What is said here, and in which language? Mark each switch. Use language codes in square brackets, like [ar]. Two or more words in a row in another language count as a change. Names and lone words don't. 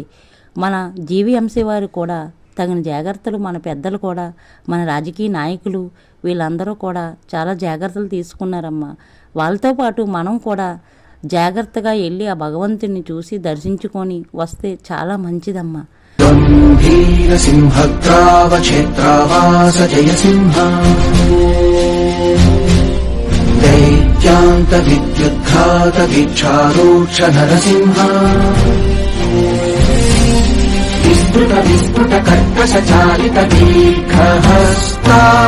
[te] మన జీవీఎంసీ వారు కూడా తగిన జాగ్రత్తలు, మన పెద్దలు కూడా, మన రాజకీయ నాయకులు వీళ్ళందరూ కూడా చాలా జాగ్రత్తలు తీసుకున్నారమ్మా. వాళ్ళతో పాటు మనం కూడా జాగ్రత్తగా వెళ్ళి ఆ భగవంతుని చూసి దర్శించుకొని వస్తే చాలా మంచిదమ్మా. [sa] दैत्यान्त विद्युद्घात वीक्षारोक्ष नरसिंह विस्तृत विस्फुट कर्कश चालित दीर्घहस्ता